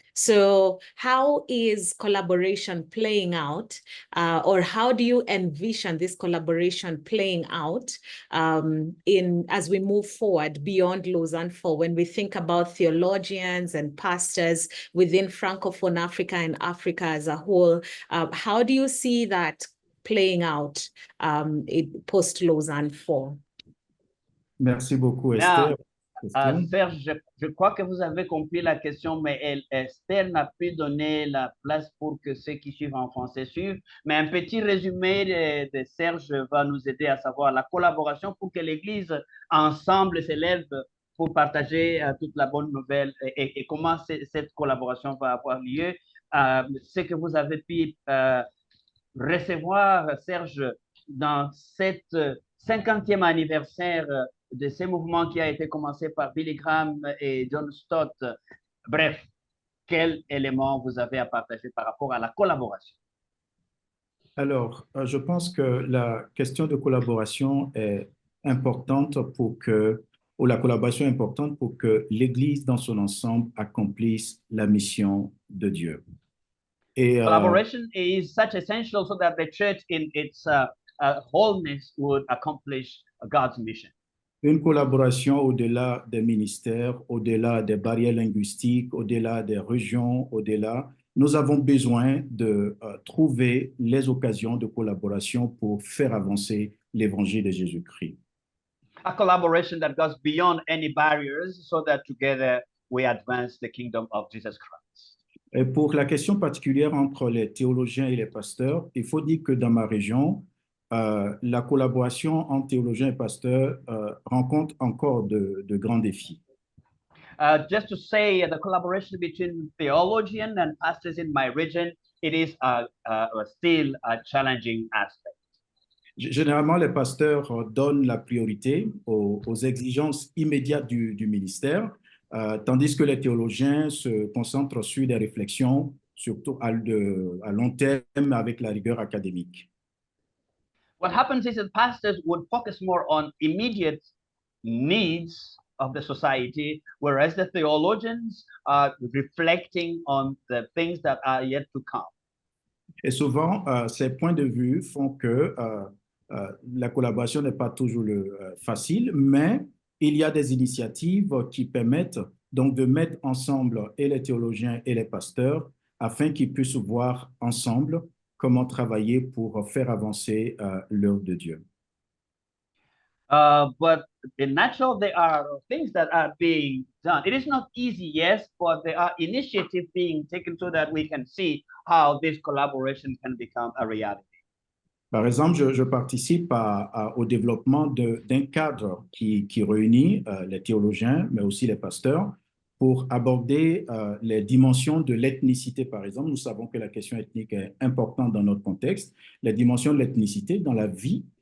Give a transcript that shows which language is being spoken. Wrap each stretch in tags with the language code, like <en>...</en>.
<en>So how is collaboration playing out, or how do you envision this collaboration playing out as we move forward beyond Lausanne 4, when we think about theologians and pastors within Francophone Africa and Africa as a whole? How do you see that playing out post-Lausanne 4?</en> <fr>Merci beaucoup,</fr> <en>Now,</en> <fr>Esther. Serge, je crois que vous avez compris la question, mais Esther n'a pu donner la place pour que ceux qui suivent en français suivent. Mais un petit résumé de Serge va nous aider à savoir la collaboration pour que l'Église ensemble s'élève pour partager toute la bonne nouvelle et comment cette collaboration va avoir lieu. Ce que vous avez pu recevoir, Serge, dans cette 50e anniversaire de ce mouvement qui a été commencé par Billy Graham et John Stott. Bref, quels éléments vous avez à partager par rapport à la collaboration? Alors, je pense que la question de collaboration est importante ou la collaboration est importante pour que l'Église dans son ensemble accomplisse la mission de Dieu. Et,</fr> <en>collaboration is such essential so that the church in its wholeness would accomplish God's mission.</en> <fr>Une collaboration au-delà des ministères, au-delà des barrières linguistiques, au-delà des régions, au-delà. Nous avons besoin de trouver les occasions de collaboration pour faire avancer l'évangile de Jésus-Christ.</fr> <en>A collaboration that goes beyond any barriers so that together we advance the kingdom of Jesus Christ.</en> <fr>Et pour la question particulière entre les théologiens et les pasteurs, il faut dire que dans ma région, la collaboration entre théologiens et pasteurs rencontre encore de grands défis.</fr> <en>Just to say, the collaboration between theologians and pastors in my region, it is still a challenging aspect.</en> <fr>Généralement, les pasteurs donnent la priorité aux exigences immédiates du ministère, tandis que les théologiens se concentrent sur des réflexions, surtout à long terme, avec la rigueur académique.</fr> <en>What happens is that pastors would focus more on immediate needs of the society, whereas the theologians are reflecting on the things that are yet to come.</en> <fr>Et souvent, ces points de vue font que la collaboration n'est pas toujours facile, mais il y a des initiatives qui permettent donc de mettre ensemble et les théologiens et les pasteurs afin qu'ils puissent voir ensemble comment travailler pour faire avancer l'œuvre de Dieu.</fr> <en>But in natural, there are things that are being done. It is not easy, yes, but there are initiatives being taken so that we can see how this collaboration can become a reality.</en> <fr>Par exemple, je participe au développement d'un cadre qui réunit les théologiens, mais aussi les pasteurs, pour aborder les dimensions de l'ethnicité, par exemple. Nous savons que la question ethnique est importante dans notre contexte. Les dimensions de l'ethnicité dans la vie</fr>